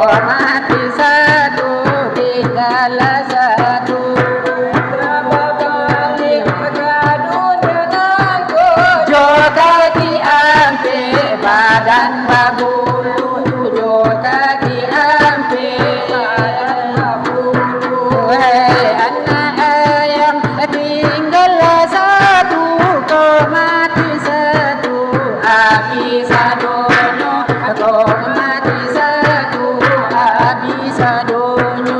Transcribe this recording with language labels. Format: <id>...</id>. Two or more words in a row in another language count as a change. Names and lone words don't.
<min>mati satu tinggal satu.</min> <id>Berapa kali kegaduhan denganku,</id> <min>Jo kaki ampe badan babulu, jo kaki ampe badan babulu. Hei anak ayam tinggal satu, kau mati satu, habis adonyo, kau mati satu, habis adonyo.</min>